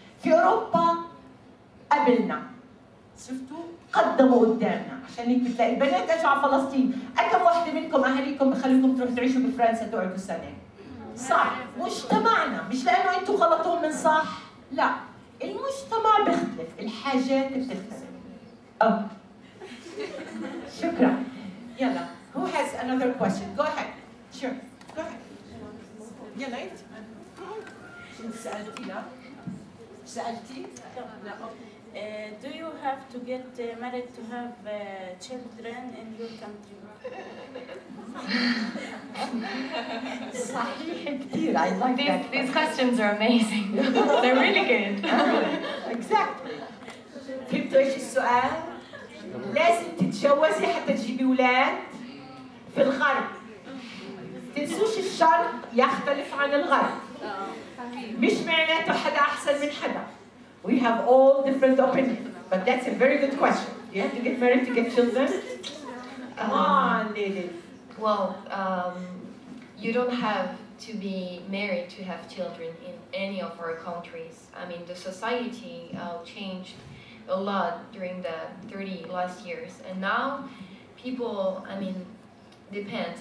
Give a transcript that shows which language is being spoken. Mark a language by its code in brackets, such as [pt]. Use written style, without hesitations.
[ar] في أوروبا قبلنا، شفتوا؟ قدموا قدامنا، عشان هيك بتلاقي البنات اجوا على فلسطين، كم وحده منكم اهاليكم بخليكم تروحوا تعيشوا بفرنسا تقعدوا سنه؟ صح، مجتمعنا مش لانه انتم خلطوهم من صح، لا، المجتمع بيختلف، الحاجات بتختلف. شكرا. [en] يلا، who has another question? Go ahead. Sure. Go ahead. [ar] يلا انت. شو سألتي؟ لا. سألتي؟ لا. [en] Do you have to get married to have children in your country? [ar] صحيح كثير. [en] I like that. These questions are amazing. They're really good. Exactly. [ar] فهمتوا ايش السؤال؟ لازم تتجوزي حتى تجيبي اولاد. في الغرب تنسوش الشرق يختلف عن الغرب، مش معناته حدا احسن من حدا. [en] We have all different opinions, but that's a very good question. You have to get married to get children? Come on, ladies. Well, you don't have to be married to have children in any of our countries. I mean, the society changed a lot during the 30 last years, and now people, I mean, depends.